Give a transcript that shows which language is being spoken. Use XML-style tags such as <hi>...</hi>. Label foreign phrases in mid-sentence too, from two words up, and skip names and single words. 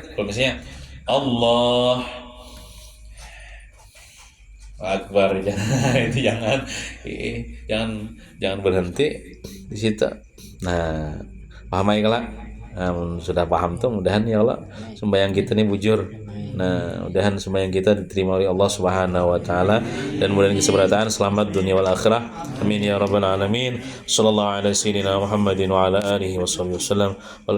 <id>Kalau misalnya Allah Akbar itu jangan berhenti di situ.</id> <bjn>Nah, paham ya kalau sudah paham tuh mudahan ya Allah sembahyang kita nih bujur.</bjn> <id>Nah, mudahan sembahyang kita diterima oleh Allah</id> <ar>سبحانه وتعالى</ar> <id>dan mudahan keseberatan selamat</id> <ar>الدنيا والآخرة. آمين يا رب العالمين. صلى الله عليه وسلم محمد وعلى آله وسلم.</ar>